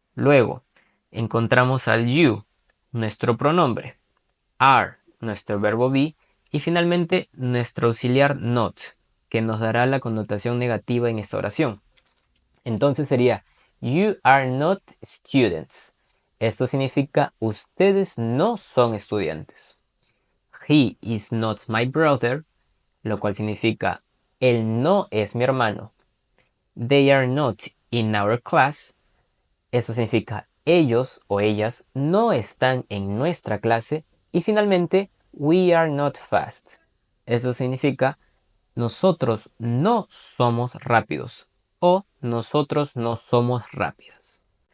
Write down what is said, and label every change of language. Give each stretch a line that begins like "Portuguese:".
Spanish: Luego, encontramos al you, nuestro pronombre, are, nuestro verbo be, y finalmente nuestro auxiliar not, que nos dará la connotación negativa en esta oración.
English: Entonces sería you are not students.
Spanish: Esto significa ustedes no son estudiantes.
English: He is not my brother,
Spanish: lo cual significa él no es mi hermano.
English: They are not in our class.
Spanish: Eso significa ellos o ellas no están en nuestra clase. Y finalmente,
English: we are not fast.
Spanish: Eso significa nosotros no somos rápidos o nosotros no somos rápidas.